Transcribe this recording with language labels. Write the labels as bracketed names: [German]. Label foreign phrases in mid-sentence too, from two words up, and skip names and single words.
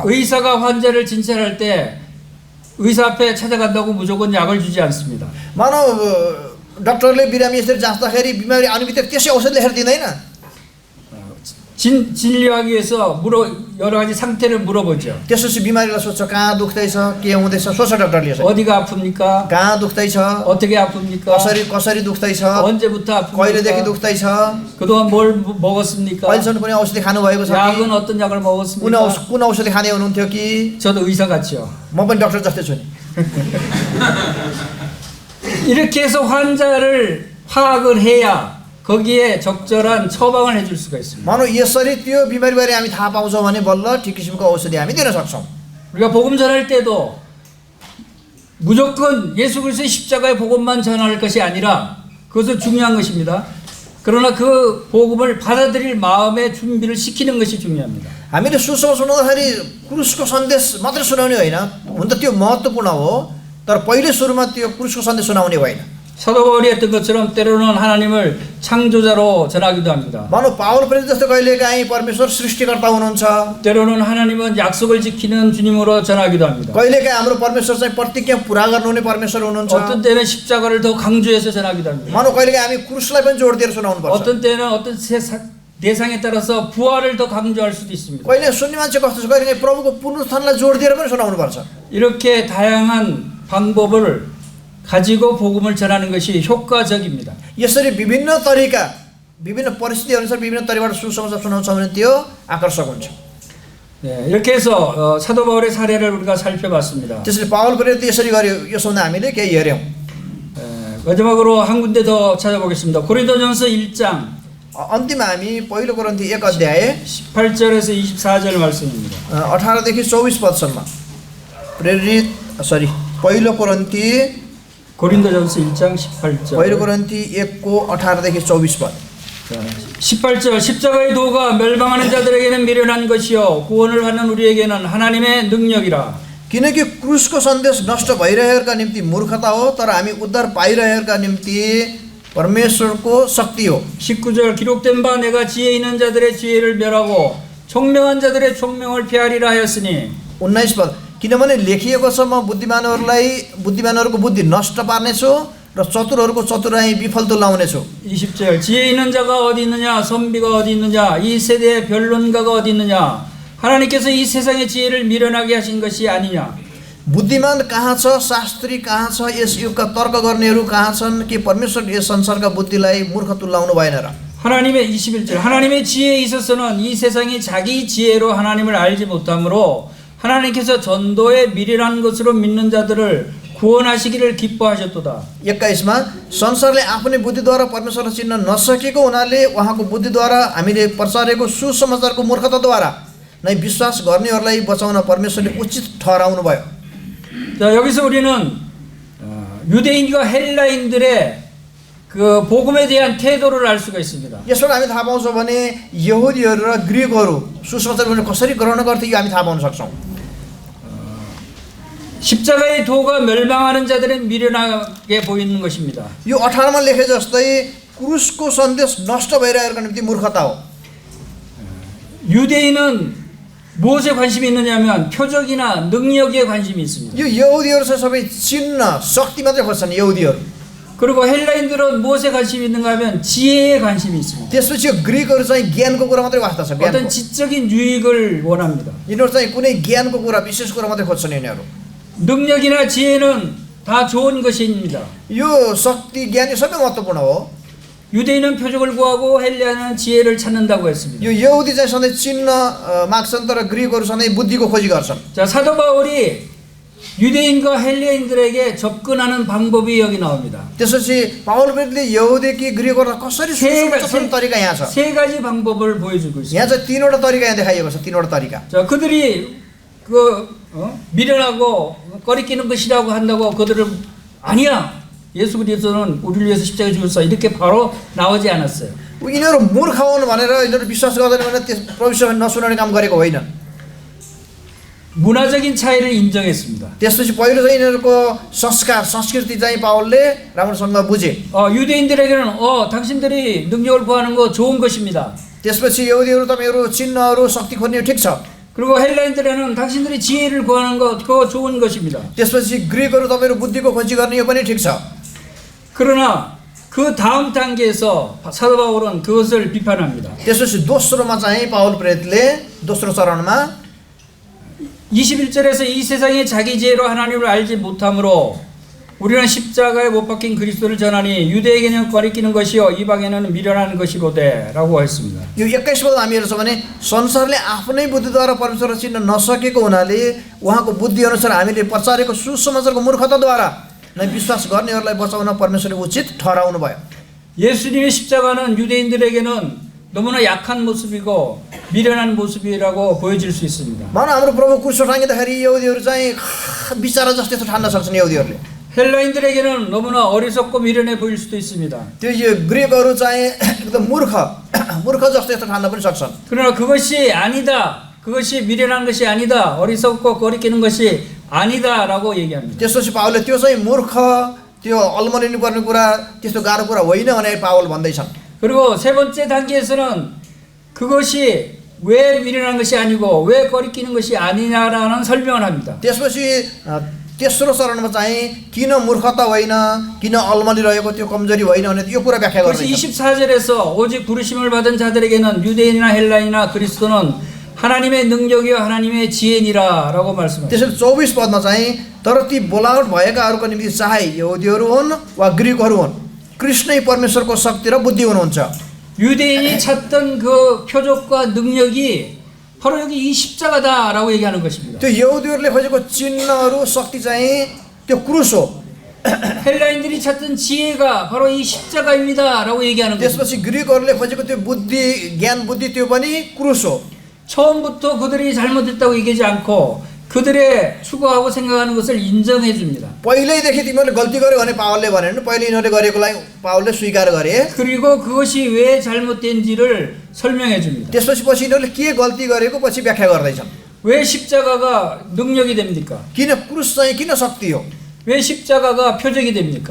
[Korean] 의사가 환자를 진찰할 때 의사 앞에 찾아간다고 무조건 약을 주지 않습니다. [Nepali] मानव डाक्टरले बिरामी यसरी जाँच्दाखेरि बिमारी आउने बित्तिकै त्यसै औषध लेखेर दिँदैन। [Korean] 진료하기 위해서 여러 가지 상태를 물어보죠. [Nepali] त्यसपछि बिमारीलाई सोध्छ कहाँ दुख्दैछ, के हुँदैछ, सोध्छ डाक्टरले। [Korean] 어디가 아픕니까? [Nepali] कहाँ दुख्दैछ, [Korean] 어떻게 아픕니까? [Nepali] कसरी दुख्दैछ, [Korean] 언제부터 [Nepali] कहिलेदेखि [Korean] 아픕니까? [Nepali] दुख्दैछ, [Korean] 그동안 뭘 먹었습니까? [Nepali] अहिलेसम्म कुनै औषधि खानुभएको छ कि, [Korean] 약은 어떤 약을 먹었습니까? [Nepali] कुन औषधि खाने हुनुहुन्थ्यो कि? [Korean] 저도 의사 같죠. [Nepali] म पनि डाक्टर जस्तै छु नि। [Korean] 이렇게 해서 환자를 파악을 해야 거기에 적절한 처방을 해줄 수가 있습니다. [Nepali] मानव यसरी त्यो बिमारीबारे हामी थाहा पाउँछौँ भने बल्ल ठिक किसिमको औषधि हामी दिन सक्छौँ। [Korean] 우리가 복음 전할 때도 무조건 예수 그리스도의 십자가의 복음만 전할 것이 아니라 그것은 중요한 것입니다. 그러나 그 복음을 받아들일 마음의 준비를 시키는 것이 중요합니다. [Nepali] हामीले सुसमाचार सुनाउँदाखेरि क्रुसको सन्देश मात्र सुनाउने होइन, हुन त त्यो महत्त्वपूर्ण हो, तर पहिले सुरुमा त्यो क्रुसको सन्देश सुनाउने होइन। [Korean] 사도 바울이 했던 것처럼 때로는 하나님을 창조자로 전하기도 합니다. [Nepali] मानव पावल प्रेरित जस्तो कहिलेकाहीँ परमेश्वर सृष्टिकर्ता हुनुहुन्छ, [Korean] 때로는 하나님은 약속을 지키는 주님으로 전하기도 합니다. [Nepali] कहिलेकाहीँ हाम्रो परमेश्वर चाहिँ प्रतिज्ञा पुरा गर्नुहुने परमेश्वर हुनुहुन्छ। [Korean] 어떤 때는 십자가를 더 강조해서 전하기도 합니다. [Nepali] मानव कहिलेकाहीँ हामी क्रुसलाई पनि जोड दिएर सुनाउनु पर्छ। [Korean] 어떤 때는 어떤 대상에 따라서 부활을 더 강조할 수도 있습니다. [Nepali] कहिले सुन्ने मान्छे कस्तो छ, कहिलेकाहीँ प्रभुको पुनरुत्थानलाई जोड दिएर पनि सुनाउनु पर्छ। [Korean] 이렇게 다양한 방법을 가지고 복음을 전하는 것이 효과적입니다. [Nepali] यसरी विभिन्न तरिका, विभिन्न परिस्थिति अनुसार विभिन्न तरिकाबाट सुसमाचार सुनाउँछ भने त्यो आकर्षक हुन्छ। [Korean] 네, 이렇게 해서 사도 바울의 사례를 우리가 살펴봤습니다. [Nepali] त्यसरी पावल प्रेरित यसरी गर्यो, यो सम्बन्ध हामीले केही हेऱ्यौँ। [Korean] 마지막으로 한 군데 더 찾아보겠습니다. 고린도전서 1장 [Nepali] अन्तिममा हामी पहिलो कोरिन्थी 1 अध्याय [Korean] 18절에서 24절 말씀입니다. [Nepali] 18देखि 24 पदसम्म पहिलो कोरिन्थी [Korean] 고린도전서 1장 18절. [Nepali] पहिलो कोरिन्थी 1को 18देखि 24 पद। [Korean] 18절 십자가의 도가 멸망하는 자들에게는 미련한 것이요 구원을 받는 우리에게는 하나님의 능력이라. [Nepali] किनकि क्रुसको सन्देश नष्ट भइरहेका निम्ति मूर्खता हो, तर हामी उद्धार पाइरहेका निम्ति परमेश्वरको शक्ति हो। [Korean] 19절 기록된 바 내가 지혜 있는 자들의 지혜를 멸하고 총명한 자들의 총명을 폐하리라 하였으니. [Nepali] 19 पद, किनभने लेखिएको छ म बुद्धिमानहरूको बुद्धि नष्ट पार्नेछु र चतुरहरूको चतुराई विफल तुल्याउनेछु। [Korean] 20절 지혜 있는 자가 어디 있느냐 선비가 어디 있느냐 이 세대의 변론가가 어디 있느냐 하나님께서 이 세상의 지혜를 미련하게 하신 것이 아니냐 [Nepali] बुद्धिमान कहाँ छ, शास्त्री कहाँ छ, यस युगका तर्क गर्नेहरू कहाँ छन् कि परमेश्वरले यस संसारका बुद्धिलाई मूर्ख तुल्याउनु भएन र? [Korean] 하나님의 21절 하나님의 지혜에 있어서는 이 세상이 자기 지혜로 하나님을 알지 못하므로 하나님께서 전도의 미련한 것으로 믿는 자들을 구원하시기를 기뻐하셨도다. [Nepali] 21मा संसारले आफ्नै बुद्धिद्वारा परमेश्वरलाई चिन्न नसकेको हुनाले उहाँको बुद्धिद्वारा हामीले प्रचारेको सुसमाचारको मूर्खताद्वारा नै विश्वास गर्नेहरूलाई बचाउन परमेश्वरले उचित ठहराउनु भयो। [Korean] 자, 여기서 우리는 유대인과 헬라인들의 그 복음에 대한 태도를 알 수가 있습니다. [Nepali] यसबाट हामी थाहा पाउँछौँ भने यहुदीहरू र ग्रिकहरू सुसमाचार कसरी ग्रहण गर्थे यो हामी थाहा पाउन सक्छौँ। [Korean] 십자가의 도가 멸망하는 자들은 미련하게 보이는 것입니다. [Nepali] यो 18मा लेखे जस्तै क्रुसको सन्देश नष्ट भइरहेको निम्ति मूर्खता हो। [Korean] 유대인은 무엇에 관심이 있느냐면 표적이나 능력에 관심이 있습니다. [Nepali] यो यहुदीहरू चाहिँ सबै चिन्ह शक्ति मात्रै खोज्छन् यहुदीहरू। [Korean] 그리고 헬라인들은 무엇에 관심이 있는가 하면 지혜에 관심이 있습니다. [Nepali] त्यसपछि यो ग्रिकहरू चाहिँ ज्ञानको कुरा मात्रै वास्ता छ। [Korean] 어떤 지적인 유익을 원합니다. [Nepali] यिनीहरू चाहिँ कुनै ज्ञानको कुरा विशेष कुरा मात्रै खोज्छन् यिनीहरू। [Korean] 능력이나 지혜는 다 좋은 것입니다. [Nepali] यो शक्ति ज्ञान सबै महत्त्वपूर्ण हो। [Korean] 유대인은 표적을 구하고 헬라인은 지혜를 찾는다고 했습니다. [Nepali] यो यहुदी चाहिँ सधैँ चिन्ह माग्छन् तर ग्रिकहरू सधैँ बुद्धिको खोजी गर्छन्। [Korean] 자, 사도 바울이 유대인과 헬라인들에게 접근하는 방법이 여기 나옵니다. [Nepali] त्यसपछि पावल प्रेरितले यहुदी कि ग्रिकहरूलाई कसरी सुसमाचार तरिका यहाँ छ। [Korean] 세 가지 방법을 보여주고 있습니다. [Nepali] यहाँ चाहिँ तीनवटा तरिका यहाँ देखाइएको छ, तीनवटा तरिका। [Korean] 자, 그들이 미련하고 꺼리끼는 것이라고 한다고 그들을 아니야. 예수 그리스도는 우리를 위해서 십자가에 죽었어. 이렇게 바로 나오지 않았어요. [Nepali] यिनीहरू मूर्ख हुन् भनेर यिनीहरू विश्वास गर्दैन भने त्यस प्रभुसँग नसुनाउने काम गरेको होइन। [Korean] 문화적인 차이를 인정했습니다. [Nepali] त्यसपछि पहिलो चाहिँ यिनीहरूको संस्कार संस्कृति चाहिँ पावलले राम्रोसँग बुझे। [Korean] 유대인들에게는 당신들이 능력을 구하는 거 좋은 것입니다. [Nepali] त्यसपछि यहुदीहरू तपाईँहरू चिन्हहरू शक्ति खोज्ने ठिक छ। [Korean] 그리고 헬라인들에게는 당신들이 지혜를 구하는 거 그거 좋은 것입니다. [Nepali] त्यसपछि ग्रिकहरू तपाईँहरू बुद्धिको खोजी गर्ने यो पनि ठिक छ। [Korean] 그러나 그 다음 단계에서 사도 바울은 그것을 비판합니다. [Nepali] त्यसपछि दोस्रोमा चाहिँ पावल प्रेरितले दोस्रो चरणमा [Korean] 21절에서 이 세상의 자기 지혜로 하나님을 알지 못함으로 우리는 십자가에 못 박힌 그리스도를 전하니 유대에게는 거리끼는 것이요 이방에는 미련한 것이로되 라고 했습니다. [Nepali] यो 21 पद हामी हेर्छौँ भने संसारले आफ्नै बुद्धिद्वारा परमेश्वरलाई चिन्न नसकेको हुनाले उहाँको बुद्धि अनुसार हामीले प्रचारेको सुसमाचारको मूर्खताद्वारा नै विश्वास गर्नेहरूलाई बचाउन परमेश्वरले उचित ठहराउनु भयो। [Korean] 예수님의 십자가는 유대인들에게는 너무나 약한 모습이고 미련한 모습이라고 보여질 수 있습니다. [Nepali] मानव हाम्रो प्रभु क्रुसमा टाँगिँदाखेरि यहुदीहरू चाहिँ बिचारा जस्तो यस्तो ठान्न सक्छन् यहुदीहरूले। [Korean] 헬라인들에게는 너무나 어리석고 미련해 보일 수도 있습니다. [Nepali] त्यो यो ग्रिकहरू चाहिँ एकदम मूर्ख जस्तो यस्तो ठान्न पनि सक्छन्। [Korean] 그러나 그것이 아니다. 그것이 미련한 것이 아니다. 어리석고 거리끼는 것이 아니다라고 얘기합니다. [Nepali] त्यसपछि पावलले त्यो चाहिँ मूर्ख त्यो अल्मलिनु पर्ने कुरा त्यस्तो गाह्रो कुरा होइन भनेर पावल भन्दैछन्। [Korean] 그리고 세 번째 단계에서는 그것이 왜 미련한 것이 아니고 왜 거리끼는 것이 아니냐라는 설명을 합니다. [Nepali] त्यसपछि तेस्रो चरणमा चाहिँ किन मूर्खता होइन, किन अलमली रहेको त्यो कमजोरी होइन भने यो कुरा व्याख्या [Korean] 그래서 [Nepali] गर्दैछ। [Korean] 24절에서 오직 부르심을 받은 자들에게는 유대인이나 헬라인이나 그리스도는 하나님의 능력이요 하나님의 지혜니라라고 말씀합니다. [Nepali] त्यसैले 24 पदमा चाहिँ तर ती बोलावट भएकाहरूको निम्ति चाहे यहुदीहरू हुन् वा ग्रिकहरू हुन् कृष्णै परमेश्वरको शक्ति र बुद्धि हुनुहुन्छ। [Korean] 유대인이 찾던 그 표적과 능력이 바로 여기 이 십자가다라고 얘기하는 것입니다. [Nepali] त्यो यहुदीहरूले खोजेको चिन्हहरू शक्ति चाहिँ त्यो क्रुस हो। [Korean] 헬라인들이 찾던 지혜가 바로 이 십자가입니다라고 얘기하는 것입니다. [Nepali] त्यसपछि ग्रिकहरूले खोजेको त्यो बुद्धि ज्ञान बुद्धि त्यो पनि क्रुस हो। [Korean] 처음부터 그들이 잘못했다고 얘기하지 않고 그들의 추구하고 생각하는 것을 인정해 줍니다. [Nepali] पहिल्यैदेखि तिमीहरूले गल्ती गर्यो भने पावलले भनेन, पहिले यिनीहरूले गरेकोलाई पावलले स्वीकार गरे। [Korean] 그리고 그것이 왜 잘못된지를 설명해 줍니다. [Nepali] त्यसपछि यिनीहरूले के गल्ती गरेको पछि व्याख्या गर्दैछन्। [Korean] 왜 십자가가 능력이 됩니까? [Nepali] किन क्रुस चाहिँ किन शक्ति हो, [Korean] 왜 십자가가 표적이 됩니까?